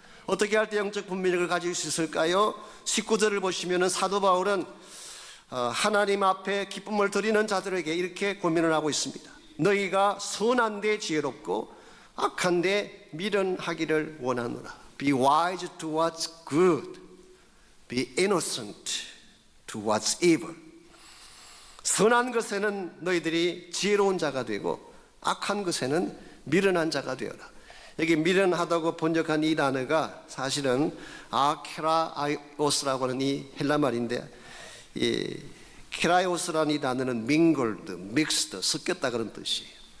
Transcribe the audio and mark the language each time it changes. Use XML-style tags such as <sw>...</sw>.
<ko>어떻게 할 때 영적 분별력을 가질 수 있을까요? 19절을 보시면 사도 바울은 하나님 앞에 기쁨을 드리는 자들에게 이렇게 고민을 하고 있습니다. 너희가 선한데 지혜롭고 악한데 미련하기를 원하노라.</ko> <en>Be wise to what's good. Be innocent to what's evil.</en> <ko>선한 것에는 너희들이 지혜로운 자가 되고 악한 것에는 미련한 자가 되어라. 여기 미련하다고 번역한 이 단어가 사실은 아케라이오스라고 하는 이 헬라 말인데, 이 케라이오스라는 이 단어는 mingled, mixed, 섞였다 그런 뜻이에요.</ko>